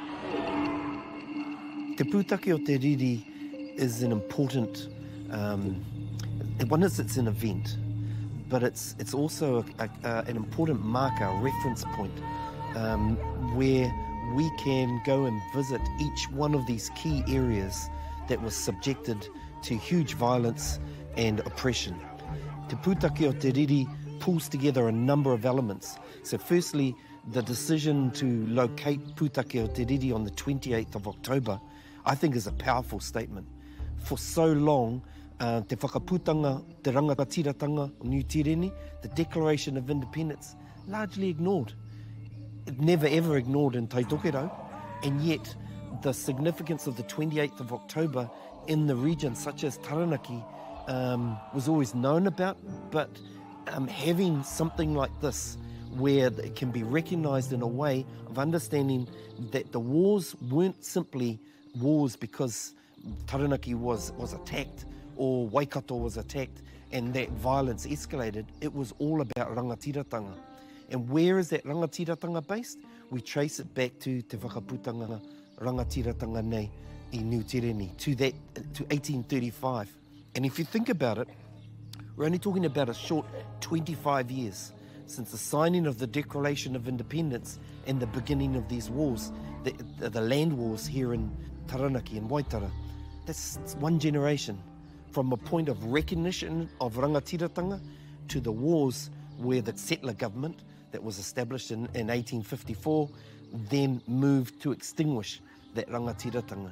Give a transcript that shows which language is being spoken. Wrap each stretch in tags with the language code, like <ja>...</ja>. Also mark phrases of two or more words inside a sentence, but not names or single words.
<en>Te pūtake o te riri is an important, one is it's an event, but it's also an important marker, a reference point, where we can go and visit each one of these key areas that was subjected to huge violence and oppression. Te pūtake o te riri pulls together a number of elements. So firstly, the decision to locate pūtake o te riri on the 28th of October, I think is a powerful statement. For so long,</en> <mi>te whakaputanga, te rangatiratanga o New Tireni,</mi> <en>the Declaration of Independence, largely ignored. It never ever ignored in Taitokerau, and yet the significance of the 28th of October in the region, such as Taranaki, was always known about, but having something like this, where it can be recognised in a way of understanding that the wars weren't simply wars because Taranaki was attacked or Waikato was attacked and that violence escalated. It was all about rangatiratanga. And where is that rangatiratanga based? We trace it back to</en> <mi>te whakaputanga rangatiratanga nei I New Tireni,</mi> <en>to 1835. And if you think about it, we're only talking about a short 25 years since the signing of the Declaration of Independence and the beginning of these wars, the land wars here in Taranaki and Waitara. That's one generation, from a point of recognition of rangatiratanga to the wars where the settler government that was established in 1854 then moved to extinguish that rangatiratanga.</en>